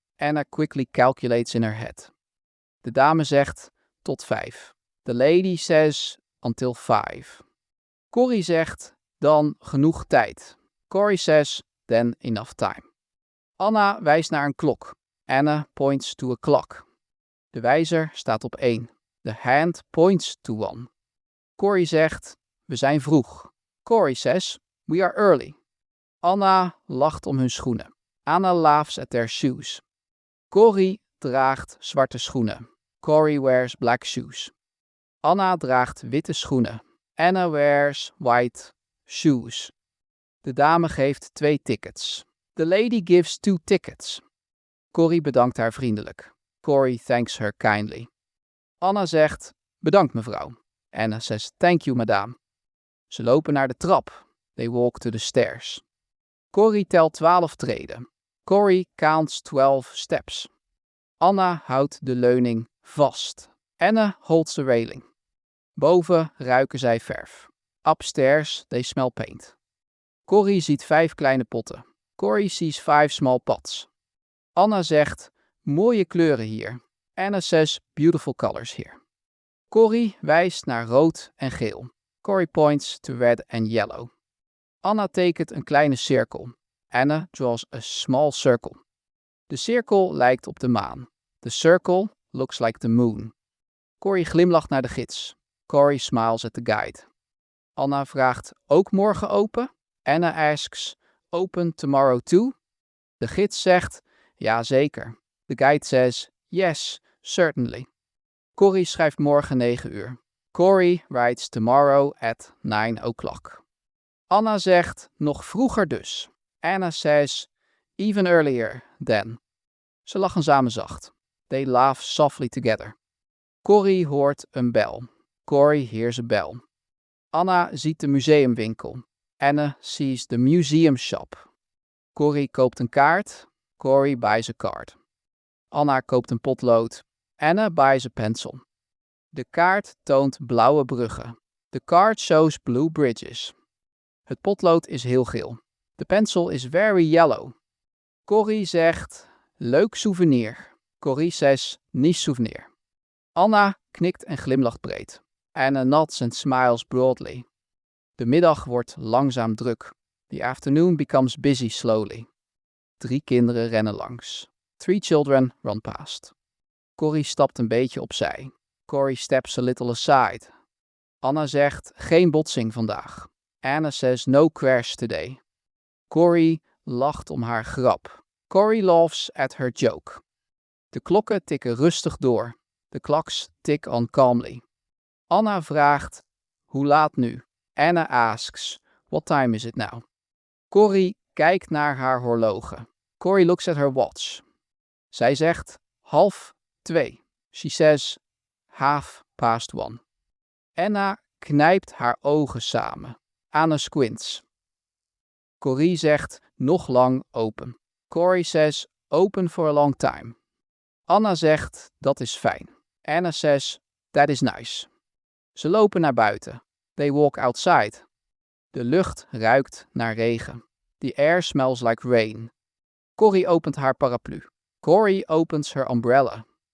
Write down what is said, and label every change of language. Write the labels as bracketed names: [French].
[English] Anna quickly calculates in her head. [Dutch] De dame zegt, tot 5. [English] The lady says, until 5. [Dutch] Corrie zegt, dan genoeg tijd. [English] Corrie says, then enough time. [Dutch] Anna wijst naar een klok. [English] Anna points to a clock. [Dutch] De wijzer staat op 1. [English] The hand points to 1. [Dutch] Corrie zegt, we zijn vroeg. [English] Corrie says, we are early. [Dutch] Anna lacht om hun schoenen. [English] Anna laughs at their shoes. [Dutch] Corrie draagt zwarte schoenen. [English] Corrie wears black shoes. [Dutch] Anna draagt witte schoenen. [English] Anna wears white shoes. [Dutch] De dame geeft 2 tickets. [English] The lady gives 2 tickets. [Dutch] Corrie bedankt haar vriendelijk. [English] Corrie thanks her kindly. [Dutch] Anna zegt, bedankt mevrouw. [English] Anna says, thank you madame. [Dutch] Ze lopen naar de trap. [English] They walk to the stairs. [Dutch] Corrie telt 12 treden. [English] Corrie counts 12 steps. [Dutch] Anna houdt de leuning vast. [English] Anna holds the railing. [Dutch] Boven ruiken zij verf. [English] Upstairs they smell paint. [Dutch] Corrie ziet 5 kleine potten. [English] Corrie sees 5 small pots. [Dutch] Anna zegt, mooie kleuren hier. [English] Anna says, beautiful colors here. [Dutch] Corrie wijst naar rood en geel. [English] Corrie points to red and yellow. [Dutch] Anna tekent een kleine cirkel. [English] Anna draws a small circle. [Dutch] De cirkel lijkt op de maan. [English] The circle looks like the moon. [Dutch] Corrie glimlacht naar de gids. [English] Corrie smiles at the guide. [Dutch] Anna vraagt, ook morgen open? [English] Anna asks, open tomorrow too? [Dutch] De gids zegt, ja zeker. [English] The guide says, yes, certainly. [Dutch] Corrie schrijft morgen 9 uur. [English] Corrie writes tomorrow at 9 o'clock. [Dutch] Anna zegt, nog vroeger dus. [English] Anna says, even earlier then. [Dutch] Ze lachen samen zacht. [English] They laugh softly together. [Dutch] Corrie hoort een bel. [English] Corrie hears a bell. [Dutch] Anna ziet de museumwinkel. [English] Anna sees the museum shop. [Dutch] Corrie koopt een kaart. [English] Corrie buys a card. [Dutch] Anna koopt een potlood. [English] Anna buys a pencil. [Dutch] De kaart toont blauwe bruggen. [English] The card shows blue bridges. [Dutch] Het potlood is heel geel. [English] The pencil is very yellow. [Dutch] Corrie zegt, leuk souvenir. [English] Corrie says, nice souvenir. [Dutch] Anna knikt en glimlacht breed. [English] Anna nods and smiles broadly. [Dutch] De middag wordt langzaam druk. [English] The afternoon becomes busy slowly. [Dutch] 3 kinderen rennen langs. [English] 3 children run past. [Dutch] Corrie stapt een beetje opzij. [English] Corrie steps a little aside. [Dutch] Anna zegt, geen botsing vandaag. [English] Anna says, no crash today. [Dutch] Corrie lacht om haar grap. [English] Corrie laughs at her joke. [Dutch] De klokken tikken rustig door. [English] The clocks tick on calmly. [Dutch] Anna vraagt, hoe laat nu? [English] Anna asks, what time is it now? [Dutch] Corrie kijkt naar haar horloge. [English] Corrie looks at her watch. [Dutch] Zij zegt 1:30. [English] She says 1:30. [Dutch] Anna knijpt haar ogen samen. [English] Anna squints. [Dutch] Corrie zegt nog lang open. [English] Corrie says open for a long time. [Dutch] Anna zegt dat is fijn. [English] Anna says that is nice. [Dutch] Ze lopen naar buiten. [English] They walk outside. [Dutch] De lucht ruikt naar regen. [English] The air smells like rain. [Dutch] Corrie opent haar paraplu. [English] Corrie opens her umbrella.